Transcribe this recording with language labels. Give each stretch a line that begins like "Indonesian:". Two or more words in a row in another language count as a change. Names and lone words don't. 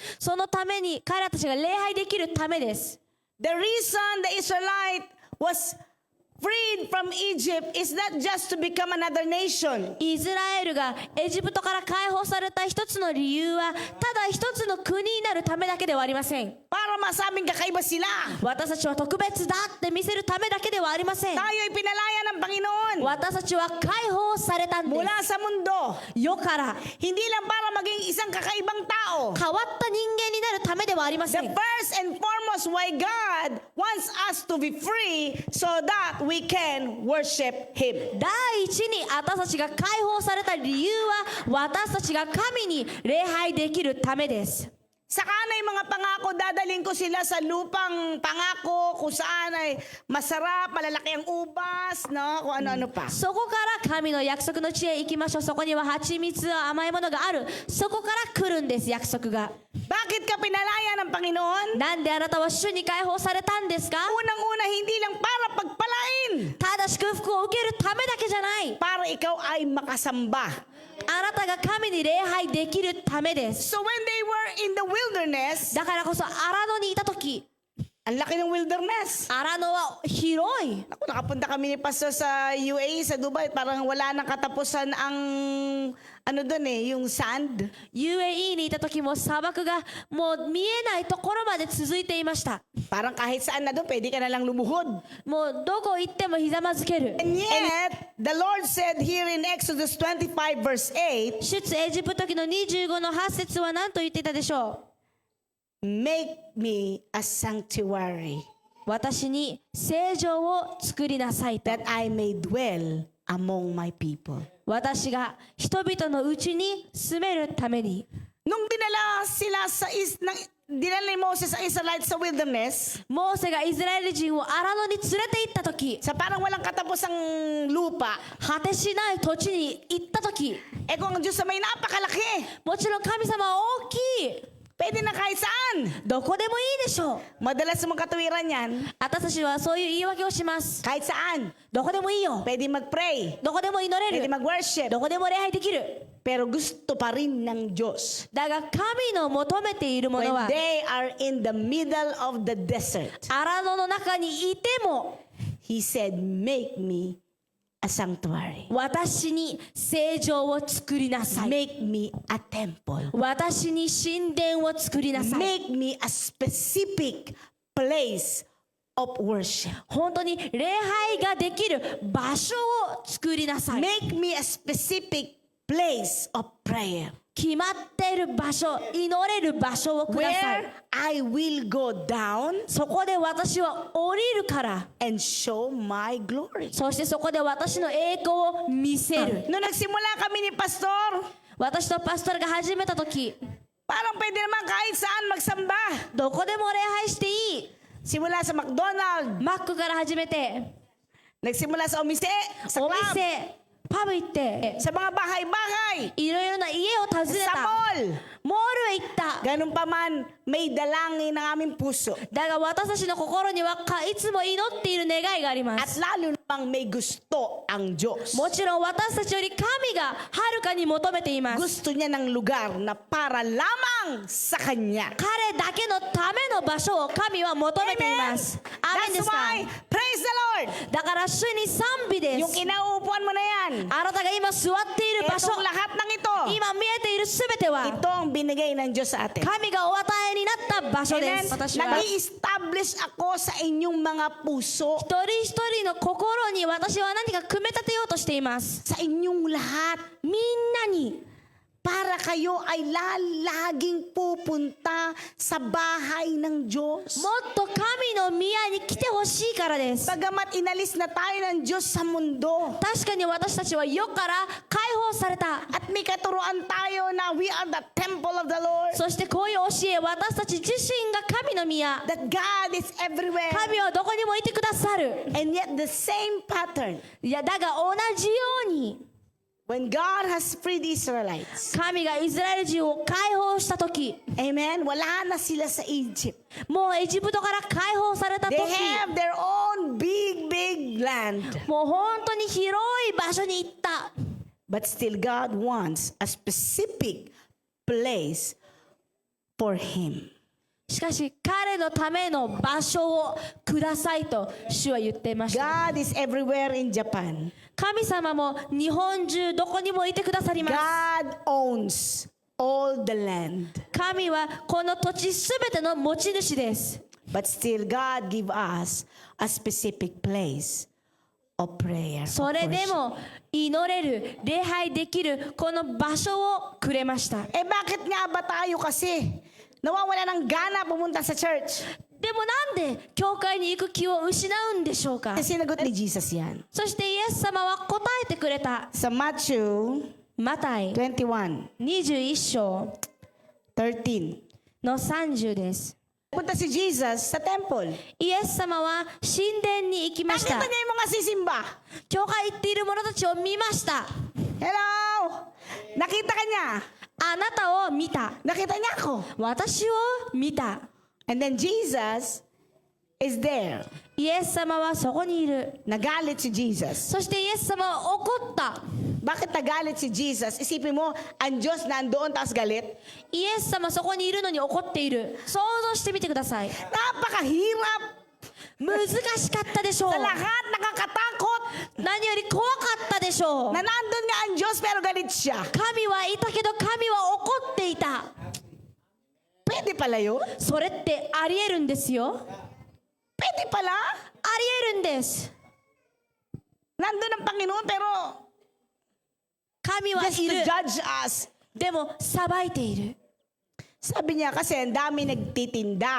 Japanese: そのために彼らたちが礼拝できるためです。
English: The reason the Israelite was freed from Egypt is not just to become another nation.
Japanese: イスラエルがエジプトから解放された一つの理由はただ一つの国になるためだけではありません。
Filipino: Para masabing kakaiba sila.
Japanese: 私たちは特別だって見せるためだけではありません。
Filipino: Tayo'y pinalaya ng Panginoon
Japanese: 私たちは解放されたんです。
Filipino: mula sa mundo.
Japanese: 世から
Filipino: Hindi lang para maging isang kakaibang tao.
Japanese: 変わった人間になるためではありませ
English: The
Japanese: ん。
English: first and foremost why God wants us to be free so that we can worship Him.
Japanese: 第一に私たちが解放された理由は私たちが神に礼拝できるためです。
Filipino: Sa kanay mga pangako, dadaling ko sila sa lupang pangako kung saan ay masarap, malalaki ang ubas, no? Kung ano-ano pa.
Japanese: そこから神の約束の地へ行きましょう。そこには蜂蜜甘いものがある。そこから来るんです、約束が。
Filipino: Bakit ka pinalaya ng Panginoon?
Japanese: なんであなたは主に解放されたんですか？
Filipino: Unang-una, hindi lang para pagpalain.
Japanese: ただ祝福を受けるためだけじゃない。
Filipino: Para ikaw ay makasamba.
Japanese: あなたが神に礼拝できるためです。
English: So when they were in the wilderness,
Japanese: だからこそ荒野にいた時、
Filipino: ang laki ng wilderness.
Japanese: 荒野は広い。
Filipino: Ako, nakapunta kami ni Pastor sa UAE, sa Dubai, parang wala nang katapusan ang, ano doon yung sand.
Japanese: UAE にいた時も砂漠がもう見えないところまで続いていました。
Filipino: Parang kahit saan na doon, pwede ka na lang lumuhod.
Japanese: もうどこ行ってもひざまずける。
English: And yet, the Lord said here in Exodus 25 verse 8,
Japanese: 出エジプト記の25の8節は何と言っていたでしょう。
English: make me a sanctuary
Japanese: 私に聖城を作りなさいと。
English: that I may dwell among my people.
Japanese: 私が人々のうちに住めるために。
Filipino: Nung dinala sila dinala ni Moses ang Israelites sa wilderness,
Japanese: モーセがイスラエル人を荒野に連れて行った時、
Filipino: sa parang walang katapusang lupa,
Japanese: 果てしない土地に行った時、
Filipino: kung ang Diyos ay may napakalaki,
Japanese: もちろん神様は大きい。
Filipino: Pwede na kahit saan.
Japanese: どこでもいいでしょう。
Filipino: Madalas sa mga katuwiran yan,
Japanese: 私たちはそういう言い訳をします。
Filipino: kahit saan.
Japanese: どこでもいいよ。
Filipino: Pwede mag-pray.
Japanese: どこでも祈れ
Filipino: Pwede
Japanese: る。
Filipino: mag-worship.
Japanese: どこでも礼拝できる。
Filipino: Pero gusto pa rin ng Diyos.
Japanese: だが神の求めているもの
English: When
Japanese: は
English: they are in the middle of the desert,
Japanese: 荒野の中にいても
English: He said, make me a sanctuary.
Japanese: 私に聖城を作りなさい。
English: Make me a temple.
Japanese: 私に神殿を作りなさい。
English: Make me a specific place of worship.
Japanese: 本当に礼拝ができる場所を作りなさい。
English: Make me a specific place of prayer
Japanese: 決まっている場所、祈れる場所をください
English: where。I will go down
Japanese: そこで私は降りるから。
English: and show my glory.
Japanese: そしてそこで私の栄光を見せる。
Filipino: Nung nagsimula kami ni Pastor,
Japanese: 私とパストルが始めた時、
Filipino: parang pwede naman kahit saan magsamba.
Japanese: どこでも礼拝していい。
Filipino: Simula sa McDonald's,
Japanese: マックから始めて、
Filipino: nagsimula sa omise, sa
Japanese: お
Filipino: club,
Japanese: 店、パブ行って、
Filipino: sa mga bahay-bahay,
Japanese: いろいろな家を訪ね
Filipino: sa
Japanese: た。
Filipino: mall.
Japanese: モールへ行った。
Filipino: Ganun pa man, may dalangin ng aming puso.
Japanese: だが私たちの心にはいつも祈っている願いがありま
Filipino: At
Japanese: す。
Filipino: lalo namang may gusto ang Diyos.
Japanese: もちろん私たちより神がはるかに求めています。
Filipino: Gusto niya ng lugar na para lamang sa Kanya.
Japanese: 彼だけのための場所を神は求めています。アーメンで
English: That's
Japanese: すか。
English: why, praise the Lord!
Japanese: だから主に賛美で
Filipino: Yung
Japanese: す。
Filipino: kinauupuan mo na yan,
Japanese: あなたが今座っている場所、
Filipino: itong lahat ng ito,
Japanese: 今見えているすべては
Filipino: ito ang binigay ng Diyos sa atin.
Japanese: 神がお与えになった場所で
Filipino: Amen.
Japanese: す。私は一
Filipino: Nag-i-establish ako sa inyong mga puso,
Japanese: 人一人の心に私は何か組み立てようとしています。
Filipino: sa inyong lahat,
Japanese: みんなに
Filipino: para kayo ay laging pupunta sa bahay ng Diyos.
Japanese: もっと神の宮に来てほしいからです。
Filipino: Bagamat inalis na tayo ng Diyos sa mundo,
Japanese: 確かに私たちは世から解放された。
Filipino: at may katuruan tayo na
English: we are the temple of the Lord,
Japanese: そしてこういう教え、私たち自身が神の宮。
English: that God is everywhere,
Japanese: 神はどこにもいてくださる。
English: and yet the same pattern,
Japanese: いや、だが同じように、
English: when God has freed Israelites,
Japanese: 神がイスラエル人を解放したとき、
Filipino: amen, wala na sila sa Egypt.
Japanese: もうエジプトから解放されたと
English: They
Japanese: き、
English: have their own big land.
Japanese: もう本当に広い場所に行った。
English: But still God wants a specific place for him.
Japanese: しかし彼のための場所をくださいと主は言っていました。
English: God is everywhere in Japan.
Japanese: 神様も日本中どこにもいてくださります。
English: God owns all the land.
Japanese: 神はこの土地すべての持ち主です。
English: But still God give us a specific place of prayer.
Japanese: それでも祈れる、礼拝できるこの場所をくれました。
Filipino: Eh bakit nga ba tayo kasi nawawala ng gana pumunta sa church?
Japanese: でもなんで教会に行く気を失うんでしょうか。
Filipino: Kasi sinagot ni Jesus yan.
Japanese: そしてイエス様は答えてくれた。
Filipino: Sa Matthew
Japanese: マタイ
Filipino: 21,
Japanese: 21章
Filipino: 13.
Japanese: の30です。
Filipino: Punta si Jesus sa temple.
Japanese: イエス様は神殿に行きまし
Filipino: Nakita
Japanese: た。
Filipino: niya yung mga sisimba.
Japanese: 教会行っている者たちを見ました。
Filipino: Hello! Nakita ka niya.
Japanese: あなたを見た。
Filipino: Nakita niya ako.
Japanese: 私を見た。
English: And then Jesus is there.
Japanese: イエス様はそこにいる。
Filipino: Nagalit si Jesus.
Japanese: そしてイエス様は怒った。
Filipino: Bakit nagalit si Jesus? Isipin mo, ang Diyos nandoon tapos galit.
Japanese: イエス様そこにいるのに怒っている。想像してみてください。
Filipino: Napakahirap.
Japanese: 難しかったでしょう。
Filipino: Sa lahat nakakatakot.
Japanese: 何より怖かったでしょう。
Filipino: Na nandun nga ang Diyos pero galit siya.
Japanese: 神はいたけど神は怒っていた。
Filipino: Pwede pala yun?
Japanese: それってありえるんですよ。
Filipino: Pwede pala?
Japanese: ありえるんです。
Filipino: Nandun ang Panginoon pero
Japanese: 神は
English: just
Japanese: い
English: to
Japanese: る。
English: judge us.
Japanese: でも裁いている。
Filipino: Sabi niya kasi ang dami nagtitinda.